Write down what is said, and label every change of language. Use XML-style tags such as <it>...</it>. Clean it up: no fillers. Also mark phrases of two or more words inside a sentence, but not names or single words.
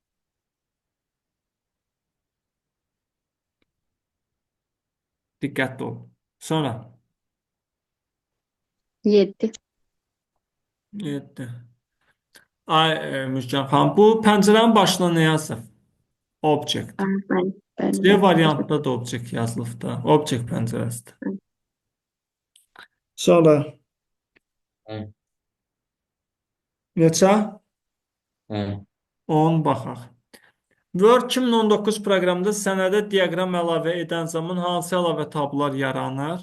<az>Diqqətli ol. Sonra 7. 7. Ay, Müşkan xanım, bu pəncərənin başına nə yazıb? Object. Ben C de. variantında da object yazılıb da. Object pəncərəsidir. Sonra 10. neçə? 10. 10 baxaq. Word 2019 proqramında sənədə diaqram əlavə edən zaman hansı əlavə tablolar yaranır?</az>